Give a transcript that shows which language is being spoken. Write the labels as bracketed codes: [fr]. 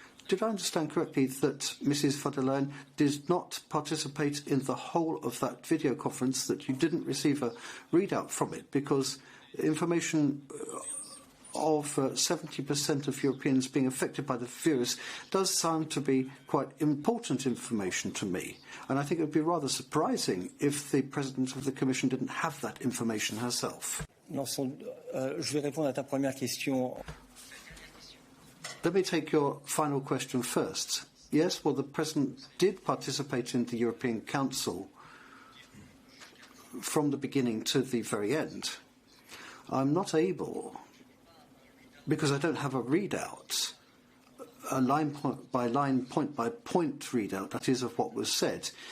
[en] Did I understand correctly that Mrs. von der Leyen did not participate in the whole of that video conference, that you didn't receive a readout from it, because information of 70% of Europeans being affected by the virus does sound to be quite important information to me. And I think it would be rather surprising if the President of the Commission didn't have that information herself. [fr] Je vais répondre à ta première question. [en] Let me take your final question first. Yes, well, the President did participate in the European Council from the beginning to the very end. I'm not able, because I don't have a readout, a line point by line, point by point readout, that is, of what was said.